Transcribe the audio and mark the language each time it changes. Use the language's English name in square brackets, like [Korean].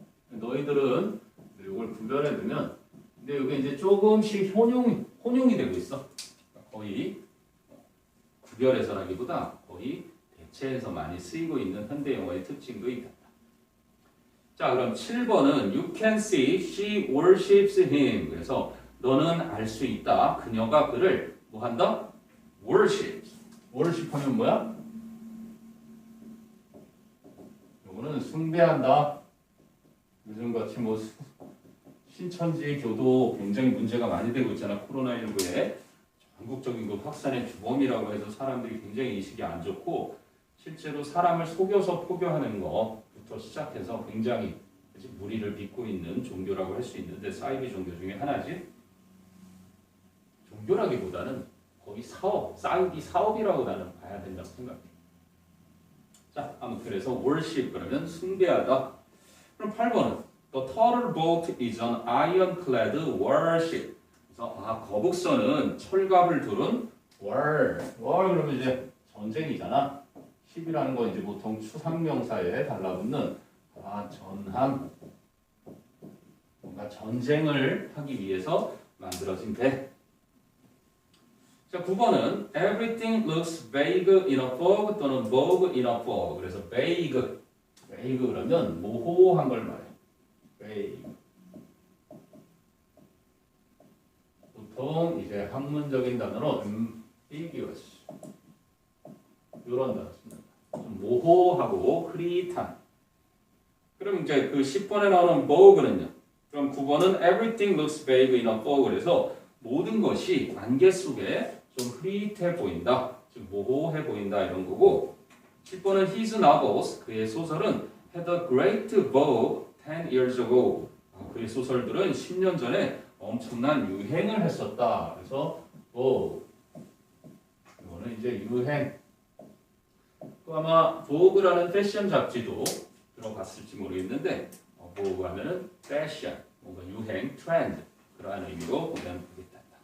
[Korean] 너희들은 이걸 구별해 두면 근데 여기 이제 조금씩 혼용이 되고 있어. 거의 구별해서라기보다 거의 대체해서 많이 쓰이고 있는 현대 영어의 특징도 있다. 자, 그럼 7번은 [English] You can see she worships him. [Korean] 그래서 너는 알 수 있다. 그녀가 그를 뭐 한다? worship. worship 하면 뭐야? 요거는 숭배한다. 요즘같이 뭐 신천지 교도 굉장히 문제가 많이 되고 있잖아. 코로나19에 전국적인 그 확산의 주범이라고 해서 사람들이 굉장히 인식이 안 좋고 실제로 사람을 속여서 포교하는 것부터 시작해서 굉장히 무리를 빚고 있는 종교라고 할 수 있는데 사이비 종교 중에 하나지. 종교라기보다는 거의 사업, 사이비 사업이라고 나는 봐야 된다고 생각해. 자, 아무튼 그래서 worship 그러면 숭배하다. 그럼 8번은 [English] The turtle boat is an ironclad warship. [Korean] 그래서 거북선은 철갑을 두른 war 그러면 이제 전쟁이잖아. ship이라는 건 이제 보통 추상명사에 달라붙는 전함. 뭔가 전쟁을 하기 위해서 만들어진 배. 자, 9번은 [English] Everything looks vague in a fog [Korean] 또는 [English] vogue in a fog. [Korean] 그래서 vague 그러면 모호한 걸 말해. vague. 보통 이제 학문적인 단어로 ambiguous 이런 단어 씁니다. 좀 모호하고 흐릿한. 그럼 이제 그 10번에 나오는 vogue는요. 그럼 9번은 [English] everything looks vague in a fog. [Korean] 그래서 모든 것이 안개 속에 좀 흐릿해 보인다. 좀 모호해 보인다 이런 거고 10번은 [English] his novels. [Korean] 그의 소설은 [English] had a great vogue 10 years ago. [Korean] 그의 소설들은 10년 전에 엄청난 유행을 했었다. 그래서 이거는 이제 유행. 또 아마 보그라는 패션 잡지도 들어봤을지 모르겠는데 보그 하면은 패션, 뭔가 유행, 트렌드 그러한 의미로 보면 되겠다.